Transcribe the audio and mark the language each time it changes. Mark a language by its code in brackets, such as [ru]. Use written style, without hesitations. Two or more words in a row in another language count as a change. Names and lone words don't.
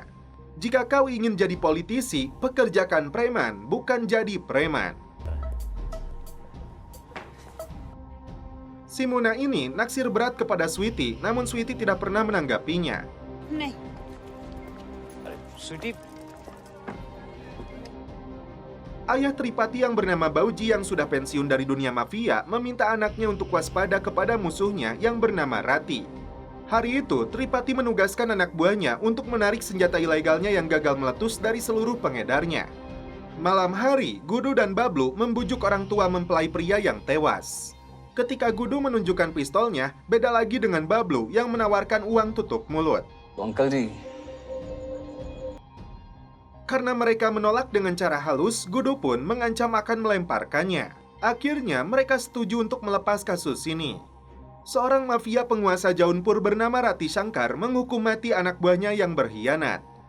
[id] Jika kau ingin jadi politisi, pekerjakan preman, bukan jadi preman. Si Muna ini naksir berat kepada Sweety, namun Sweety tidak pernah menanggapinya. [hi] नहीं. स्वीटी [id] Ayah Tripati yang bernama Bauji yang sudah pensiun dari dunia mafia meminta anaknya untuk waspada kepada musuhnya yang bernama Rati. Hari itu, Tripati menugaskan anak buahnya untuk menarik senjata ilegalnya yang gagal meletus dari seluruh pengedarnya. Malam hari, Gudu dan Bablu membujuk orang tua mempelai pria yang tewas. Ketika Gudu menunjukkan pistolnya, beda lagi dengan Bablu yang menawarkan uang tutup mulut. [hi] अंकल जी [id] Karena mereka menolak dengan cara halus, Gudu pun mengancam akan melemparkannya. Akhirnya, mereka setuju untuk melepas kasus ini. Seorang mafia penguasa Jaunpur bernama Rati Shankar menghukum mati anak buahnya yang berkhianat.